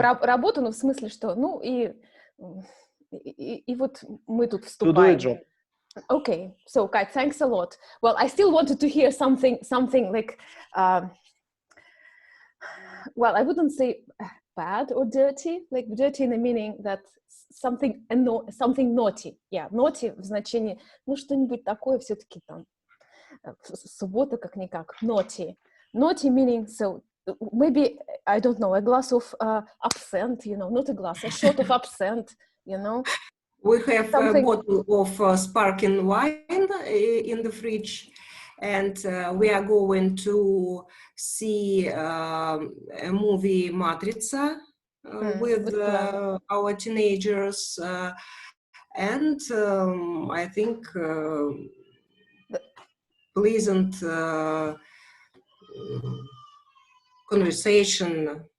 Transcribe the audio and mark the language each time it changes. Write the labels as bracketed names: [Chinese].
[Russian] работу, но в смысле, что, ну, и вот мы тут вступаем. [English] To do a job. Okay, so Kat, thanks a lot. Well, I still wanted to hear something like, well, I wouldn't say bad or dirty, like dirty in the meaning that something naughty. Yeah, naughty [Russian] в значении, ну, что-нибудь такое все-таки там, суббота как-никак, naughty. [English] Naughty meaning, so maybe, I don't know, a glass of absinthe, you know, not a glass, a shot of absinthe, you know. We have a bottle of sparkling wine in the fridge, and we are going to see a movie Матрица with our teenagers, and I think pleasant conversation.